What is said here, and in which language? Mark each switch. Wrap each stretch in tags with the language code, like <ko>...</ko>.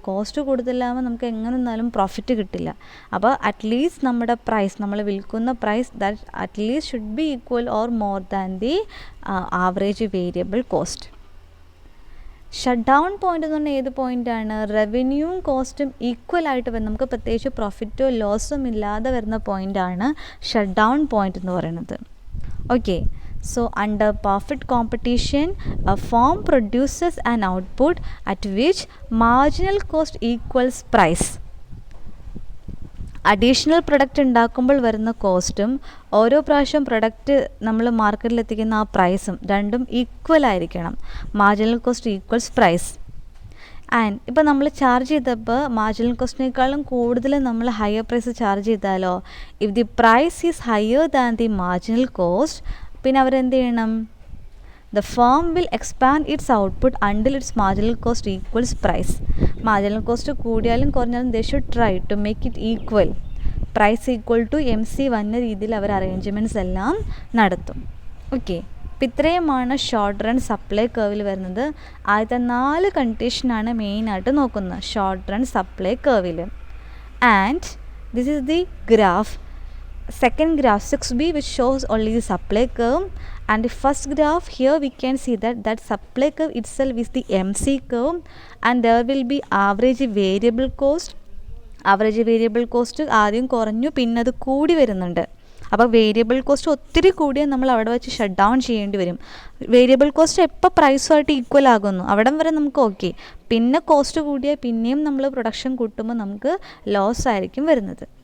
<ml>Cost കൂടുതലാകുമ്പോൾ നമുക്ക് എങ്ങനെ നിന്നാലും പ്രോഫിറ്റ് കിട്ടില്ല. അപ്പോൾ അറ്റ്ലീസ്റ്റ് നമ്മുടെ പ്രൈസ്, നമ്മൾ വിൽക്കുന്ന price</ml> <en>That at least should be equal or more than the average variable cost.</en> <ml>Shut down point എന്ന് പറഞ്ഞാൽ ഏത് പോയിൻ്റാണ്? റവന്യൂവും കോസ്റ്റും ഈക്വൽ ആയിട്ട് വരുന്ന, നമുക്ക് പ്രത്യേകിച്ച് പ്രോഫിറ്റോ ലോസും ഇല്ലാതെ വരുന്ന പോയിൻ്റാണ് ഷട്ട് ഡൗൺ പോയിൻ്റ് എന്ന് പറയുന്നത്. Okay,</ml> <en>So under perfect competition, a firm produces an output at which marginal cost equals price.</en> <ml>Additional product ഉണ്ടാക്കുമ്പോൾ വരുന്ന കോസ്റ്റും ഓരോ പ്രാവശ്യം പ്രൊഡക്റ്റ് നമ്മൾ മാർക്കറ്റിലെത്തിക്കുന്ന ആ പ്രൈസും രണ്ടും ഈക്വൽ ആയിരിക്കണം. Marginal cost equals price. And ഇപ്പോൾ നമ്മൾ ചാർജ് ചെയ്തപ്പോൾ മാർജിനൽ കോസ്റ്റിനേക്കാളും കൂടുതൽ നമ്മൾ ഹയർ പ്രൈസ് ചാർജ് ചെയ്താലോ,</ml> <en>if the price is higher than the marginal cost,</en> <ml>പിന്നെ അവരെന്ത് ചെയ്യണം?</ml> <en>The firm will expand its output until its marginal cost equals price. Marginal cost</en> <ml>കൂടിയാലും കുറഞ്ഞാലും</ml> <en>they should try to make it equal. Price equal to MC</en> <ml>വന്ന രീതിയിൽ അവർ arrangements എല്ലാം നടത്തും. Okay, അപ്പോൾ ഇത്രയുമാണ് ഷോർട്ട് റൺ സപ്ലൈ കർവിൽ വരുന്നത്. ആദ്യത്തെ 4 കണ്ടീഷനാണ് മെയിനായിട്ട് നോക്കുന്നത് ഷോർട്ട് റൺ സപ്ലൈ കർവിൽ.</ml> <en>And this is the graph. Second graph 6b, which shows only the supply curve, and the first graph here we can see that supply curve itself is the MC curve, and there will be average variable cost.</en> <ml>Average variable cost ആദ്യം കുറഞ്ഞു പിന്നെ അത് കൂടി വരുന്നുണ്ട്. അപ്പോൾ variable cost ഒത്തിരി കൂടിയാൽ നമ്മൾ അവിടെ വെച്ച് ഷട്ട് ഡൗൺ ചെയ്യേണ്ടി വരും. വേരിയബിൾ കോസ്റ്റ് എപ്പോൾ പ്രൈസുമായിട്ട് ഈക്വൽ ആകുന്നു അവിടം വരെ നമുക്ക് ഓക്കെ. പിന്നെ കോസ്റ്റ് കൂടിയാൽ പിന്നെയും നമ്മൾ പ്രൊഡക്ഷൻ കൂട്ടുമ്പോൾ നമുക്ക് ലോസ് ആയിരിക്കും വരുന്നത്.</ml>